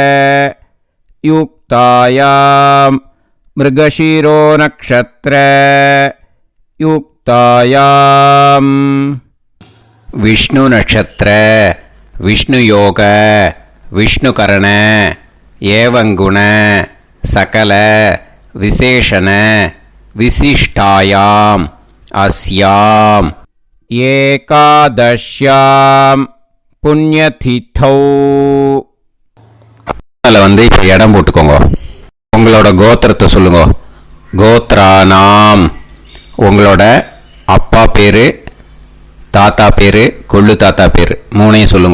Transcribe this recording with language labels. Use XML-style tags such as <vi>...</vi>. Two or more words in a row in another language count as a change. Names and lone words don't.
<sa>युक्तायां मृगशिरो नक्षत्र युक्तायां विष्णु नक्षत्र विष्णु योग विष्णुकरण एवं गुण सकल विशेषण विशिष्टायां अस्यां एकादश्यां पुण्यतिथौ.</sa> <ta>அதில் வந்து இப்போ இடம் போட்டுக்கோங்க. உங்களோட கோத்திரத்தை சொல்லுங்க. கோத்ரானாம். உங்களோட அப்பா பேர், தாத்தா பேர், கொள்ளு தாத்தா பேர் 3ஐயும் சொல்லுங்க.</ta>